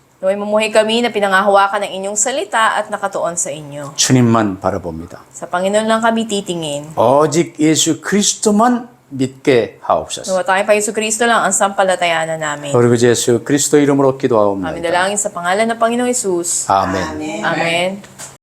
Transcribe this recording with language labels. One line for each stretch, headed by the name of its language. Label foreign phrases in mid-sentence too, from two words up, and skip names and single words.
Filipino: Naway mamuhay kami na pinangahawakan ng inyong salita at nakatuon sa inyo.
Korean: 주님만 바라봅니다.
Filipino: Sa Panginoon lang kami titingin.
Korean: 오직 예수 그리스도만 믿게 하옵소서.
Filipino: Nawa tayo pa Yesu Kristo lang ang sampalatayanan namin.
Korean: 그리고 예수 그리스도 이름으로
Filipino: Aming
Korean: 기도하옵나이다.
Filipino: dalangin sa pangalan ng Panginoong Jesus.
Korean: 아멘.
Filipino: Amen.